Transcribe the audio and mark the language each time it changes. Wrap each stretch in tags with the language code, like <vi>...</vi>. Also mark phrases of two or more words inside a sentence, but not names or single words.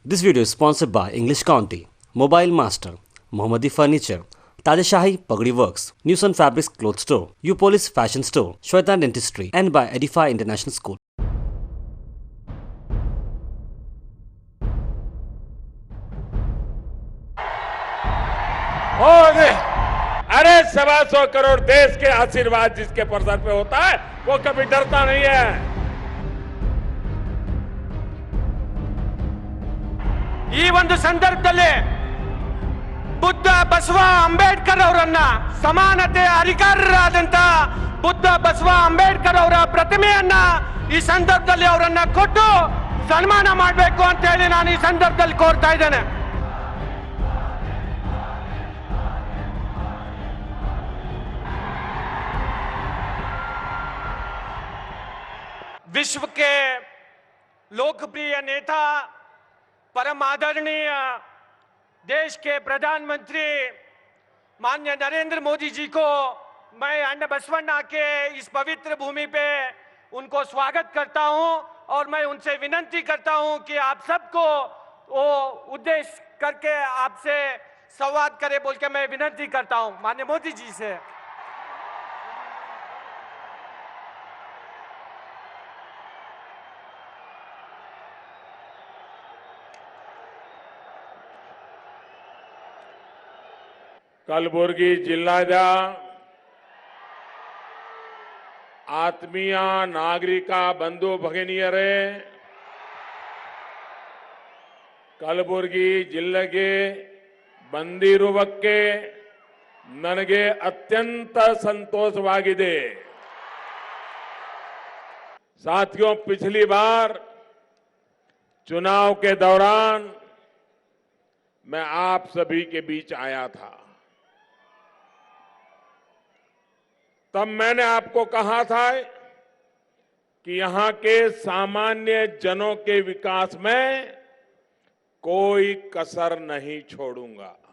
<en>This video is sponsored by English County, Mobile Master, Mohammadi Furniture, Tajashahi Pagdi Works, Newson Fabrics Cloth Store, Upolis Fashion Store, Shweta Dentistry, and by Edify International School.</en> <hi>और अरे 125 करोड़ देश के आशीर्वाद जिसके सर पे होता है वो कभी डरता नहीं है।</hi> <kn>ಈ ಒಂದು ಸಂದರ್ಭದಲ್ಲಿ ಬುದ್ಧ ಬಸವ ಅಂಬೇಡ್ಕರ್ ಅವರನ್ನ ಸಮಾನತೆ ಅಧಿಕಾರರಾದಂತ ಬುದ್ಧ ಬಸವ ಅಂಬೇಡ್ಕರ್ ಅವರ ಪ್ರತಿಮೆಯನ್ನ ಈ ಸಂದರ್ಭದಲ್ಲಿ ಅವರನ್ನ ಕೊಟ್ಟು ಸನ್ಮಾನ ಮಾಡಬೇಕು ಅಂತ ಹೇಳಿ ನಾನು ಈ ಸಂದರ್ಭದಲ್ಲಿ ಕೋರ್ತಾ ಇದ್ದೇನೆ।</kn> <hi>विश्व के लोकप्रिय नेता परम आदरणीय देश के प्रधानमंत्री माननीय नरेंद्र मोदी जी को मैं अन्न बसवण्णा के इस पवित्र भूमि पे उनको स्वागत करता हूं और मैं उनसे विनती करता हूं कि आप सबको वो उद्देश्य करके आपसे संवाद करें बोल के मैं विनती करता हूं माननीय मोदी जी से।</hi> <kn>ಕಲಬುರಗಿ ಜಿಲ್ಲಾದ ಆತ್ಮೀಯ ನಾಗರಿಕ ಬಂಧು ಭಗಿನಿಯರೇ, ಕಲಬುರಗಿ ಜಿಲ್ಲೆಗೆ ಬಂದಿರುವಕ್ಕೆ ನನಗೆ ಅತ್ಯಂತ ಸಂತೋಷವಾಗಿದೆ।</kn> <hi>साथियों, पिछली बार चुनाव के दौरान मैं आप सभी के बीच आया था। तब मैंने आपको कहा था कि यहां के सामान्य जनों के विकास में कोई कसर नहीं छोड़ूंगा।</hi>